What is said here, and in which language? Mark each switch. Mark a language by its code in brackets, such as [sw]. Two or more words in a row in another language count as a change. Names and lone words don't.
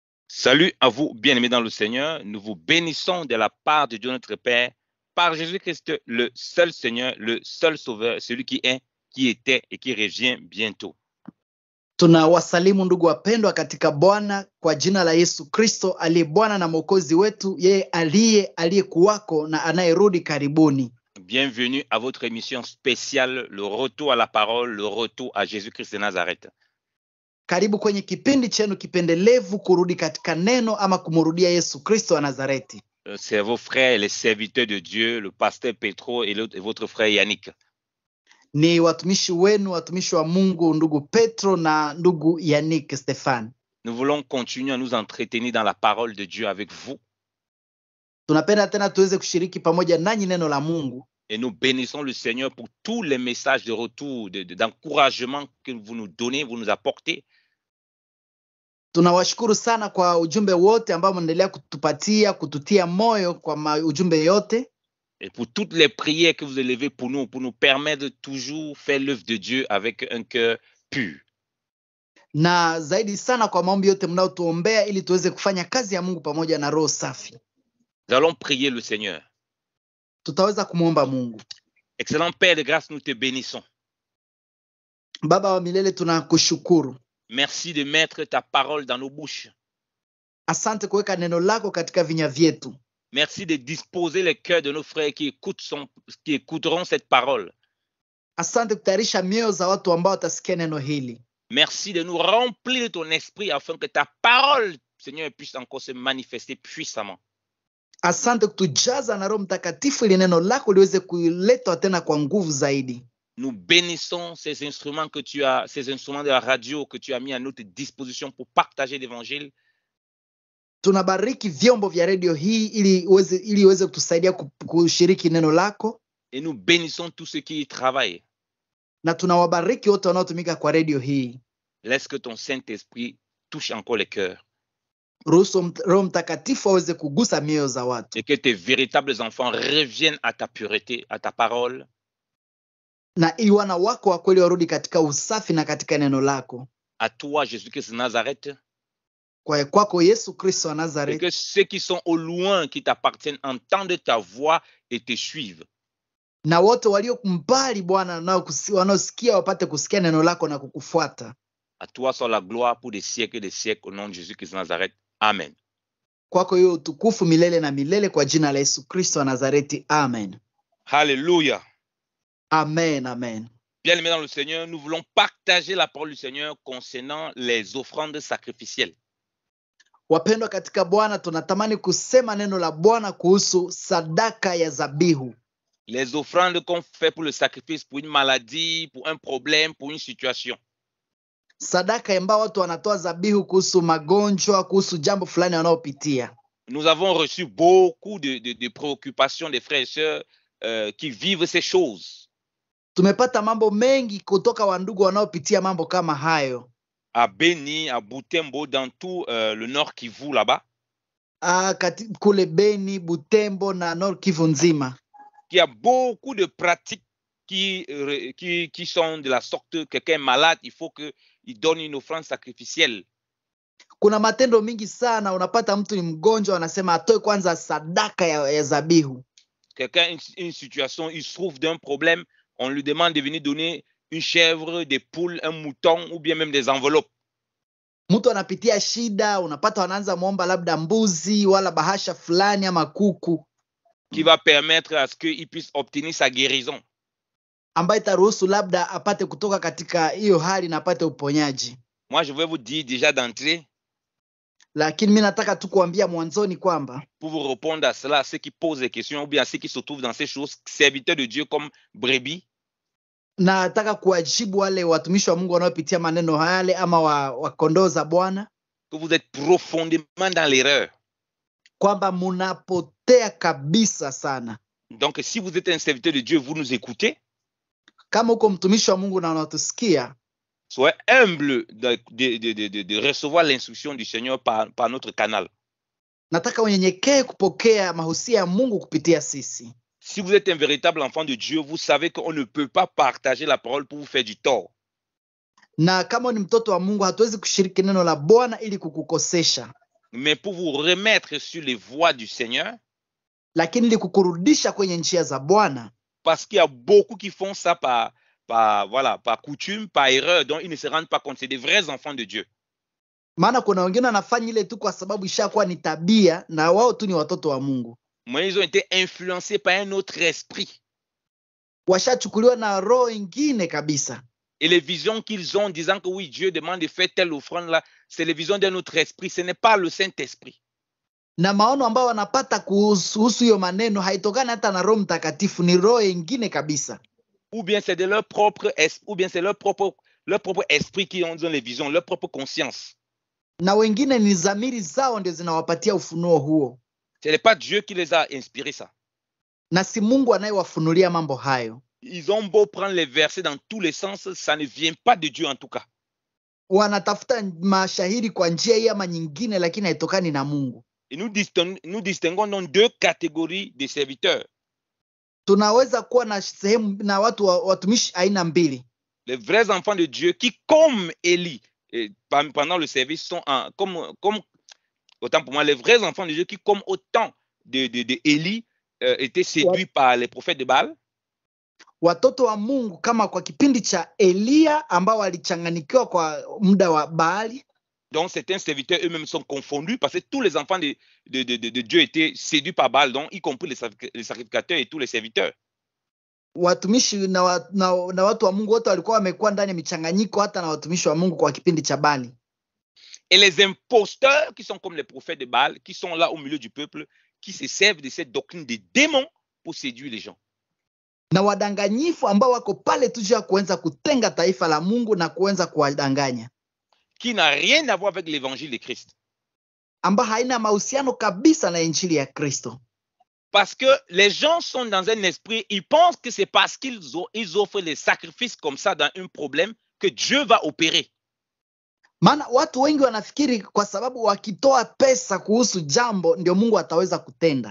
[fr] Salut à vous, bien-aimés dans le Seigneur. Nous vous bénissons de la part de Dieu notre Père, par Jésus-Christ, le seul Seigneur, le seul Sauveur, celui qui est, qui était et qui revient bientôt. [sw] Tunawasalimu ndugu wapendwa katika Bwana kwa jina la Yesu Kristo aliye Bwana na Mwokozi wetu, yeye aliyekuwako na anayerudi karibuni. [fr] Bienvenue à votre émission spéciale, le retour à la parole, le retour à Jésus-Christ de Nazareth. [sw] Karibu kwenye kipindi chenu kipendelevu, kurudi katika neno ama kumrudia Yesu Kristo wa Nazareti. [fr] C'est vos frères, les serviteurs de Dieu, le pasteur Petro et votre frère Yannick. [sw] Ni watumishi wenu, watumishi wa Mungu, ndugu Petro na ndugu Yannick Stefan. [fr] Nous voulons continuer à nous entretenir dans la parole de Dieu avec vous. [sw] Tunapenda tena tuweze kushiriki pamoja nanyi neno la Mungu. [fr] Et nous bénissons le Seigneur pour tous les messages de retour, d'encouragement que vous nous donnez, vous nous apportez. [sw] Tunawashukuru sana kwa ujumbe wote ambao mnaendelea kutupatia, kututia moyo kwa ujumbe yote. [fr] Et pour toutes les prières que vous élevez pour nous permettre de toujours faire l'œuvre de Dieu avec un cœur pur. [sw] Na zaidi sana kwa maombi yote mnaotuombea ili tuweze kufanya kazi ya Mungu pamoja na roho safi. [fr] Nous allons prier le Seigneur. [sw] Tutaweza kumuomba Mungu. [fr] Excellent Père de grâce, nous te bénissons. [sw] Baba wa milele, tunakushukuru. [fr] Merci de mettre ta parole dans nos bouches. [sw] Asante kuweka neno lako katika vinywa vyetu. [fr] Merci de disposer les cœurs de nos frères qui écouteront cette parole. [sw] Asante kutayarisha mioyo za watu ambao watasikia neno hili. [fr] Merci de nous remplir de ton esprit afin que ta parole, Seigneur, puisse encore se manifester puissamment. [sw] Asante kutujaza na Roho Mtakatifu ili neno lako liweze kuletwa tena kwa nguvu zaidi. [fr] Nous bénissons ces instruments ces instruments de la radio que tu as mis à notre disposition pour partager l'évangile. [sw] Tunabariki vyombo vya redio hii ili iweze kutusaidia kushiriki neno lako. [fr] Et nous bénissons tous ceux qui y travaillent. [sw] Na tunawabariki wote wanaotumika kwa redio hii. [fr] Laisse que ton Saint-Esprit touche encore les cœurs. [sw] Ruhusu Roho Mtakatifu aweze kugusa mioyo za watu. [fr] Et que tes véritables enfants reviennent à ta pureté, à ta parole. [sw] Na ili wana wako wa kweli warudi katika usafi na katika neno lako. [fr] À toi, Jésus-Christ de Nazareth. [sw] Kwa kwako Yesu Kristo wa [fr] Et Nazareth. que ceux qui sont au loin, qui t'appartiennent, entendent ta voix et te suivent. Na wote walio mbali Bwana nao wanaosikia wapate kusikia neno lako na kukufuata. À toi soit la gloire pour des siècles au nom de Jésus-Christ de Nazareth. Amen. [sw] Kwako hiyo utukufu milele na milele kwa jina la Yesu Kristo wa Nazareti. Amen. [fr] Alléluia. Amen, amen. Bien-aimés dans le Seigneur, nous voulons partager la parole du Seigneur concernant les offrandes sacrificielles. [sw] Wapendwa katika Bwana, tunatamani kusema neno la Bwana kuhusu sadaka ya zabihu. [fr] Les offrandes qu'on fait pour le sacrifice, pour une maladie, pour un problème, pour une situation. [sw] Sadaka ambao watu wanatoa zabihu kuhusu magonjwa, kuhusu jambo fulani wanaopitia. [fr] Nous avons reçu beaucoup de préoccupations des frères et sœurs qui vivent ces choses. [sw] Tumepata mambo mengi kutoka wandugu wanaopitia mambo kama hayo. [fr] À Beni, à Butembo, dans tout le Nord Kivu là-bas. [sw] Kule Beni, Butembo na Nord Kivu nzima. [fr] Il y a beaucoup de pratiques qui sont de la sorte, quelqu'un est malade, il faut qu'il donne une offrande sacrificielle. [sw] Kuna matendo mingi sana, unapata mtu ni mgonjwa anasema atoe kwanza sadaka ya zabihu. [fr] Quelqu'un une situation, il souffre d'un problème, on lui demande de venir donner une chèvre, des poules, un mouton ou bien même des enveloppes. [sw] Mtu anapitia shida, unapata wanaanza muomba labda mbuzi wala bahasha fulani ama kuku. [fr] Qui va permettre à ce qu'il puisse obtenir sa guérison. [sw] Ambaye taruhusu labda apate kutoka katika hiyo hali na apate uponyaji. [fr] Moi je vais vous dire déjà d'entrée. [sw] Lakini mimi nataka tu kuambia mwanzoni kwamba [fr] pour vous répondre à cela, ceux qui posent des questions ou bien ceux qui se trouvent dans ces choses, serviteurs de Dieu comme brebis. [sw] Na nataka kuwajibu wale watumishi wa Mungu wanaopitia maneno yale ama wa kondoo za Bwana. [fr] Que vous êtes profondément dans l'erreur. [sw] Kwamba munapotea kabisa sana. [fr] Donc si vous êtes un serviteur de Dieu, vous nous écoutez. [sw] Kama uko mtumishi wa Mungu na unatusikia, [fr] soyez humble de recevoir l'instruction du Seigneur par notre canal. [sw] Nataka unyenyekee kupokea mahusia ya Mungu kupitia sisi. [fr] Si vous êtes un véritable enfant de Dieu, vous savez qu'on ne peut pas partager la parole pour vous faire du tort. [sw] Na kama ni mtoto wa Mungu, hatuwezi kushiriki neno la Bwana ili kukukosesha. [fr] mais pour vous remettre sur les voies du Seigneur, [sw] lakini ili kukurudisha kwenye njia za Bwana, [fr] parce qu'il y a beaucoup qui font ça par coutume, par erreur, donc ils ne se rendent pas compte. C'est des vrais enfants de Dieu. [sw] maana kuna wengine wanafanya ile tu kwa sababu ishakuwa ni tabia na wao tu ni watoto wa Mungu. [fr] Mais ils ont été influencés par un autre esprit. [sw] Washachukuliwa na roho ingine kabisa. [fr] Et les visions qu'ils ont disant que oui, Dieu demande de faire telle offrande là, c'est les visions d'un autre esprit, ce n'est pas le Saint-Esprit. [sw] Na maono ambayo wanapata kuhusu hiyo maneno haitokani hata na Roho Mtakatifu, ni roho ingine kabisa. [fr] Ou bien c'est de leur propre esprit, ou bien c'est leur propre esprit qui ont les visions, leur propre conscience. [sw] Na wengine ni dhamiri zao ndio zinawapatia ufunuo huo. [fr] Ce n'est pas Dieu qui les a inspirés ça. [sw] Na si Mungu anayewafunulia mambo hayo. [fr] Ils ont beau prendre les versets dans tous les sens, ça ne vient pas de Dieu en tout cas. [sw] Wanatafuta mashahidi kwa njia hii ama nyingine, lakini haitokani na Mungu. [fr] Et nous distinguons donc deux catégories de serviteurs. [sw] Tunaweza kuwa na sehemu na watumishi aina mbili. [fr] Les vrais enfants de Dieu qui, comme Élie, pendant le service, sont autant pour moi, les vrais enfants de Dieu qui, comme autant de Élie, étaient séduits par les prophètes de Baal. [sw] Watoto wa Mungu kama kwa kipindi cha Elia ambao walichanganikiwa kwa muda wa Baali. [fr] Donc certains serviteurs eux-mêmes sont confondus parce que tous les enfants de Dieu étaient séduits par Baal, donc y compris les sacrificateurs et tous les serviteurs. [sw] Watumishi na watu wa Mungu wote walikuwa wamekuwa ndani ya michanganyiko, hata na watumishi wa Mungu kwa kipindi cha Baali. [fr] Et les imposteurs qui sont comme les prophètes de Baal, qui sont là au milieu du peuple, qui se servent de cette doctrine des démons pour séduire les gens. [sw] Na wadanganyifu ambao wako pale tu juu ya kuanza kutenga taifa la Mungu na kuanza kuwadanganya. [fr] Qui n'a rien à voir avec l'évangile de Christ. [sw] Ambao haina mahusiano kabisa na injili ya Kristo. [fr] Parce que les gens sont dans un esprit, ils pensent que c'est parce qu'ils offrent les sacrifices comme ça dans un problème que Dieu va opérer. [sw] Maana watu wengi wanafikiri kwa sababu wakitoa pesa kuhusu jambo ndio Mungu ataweza kutenda.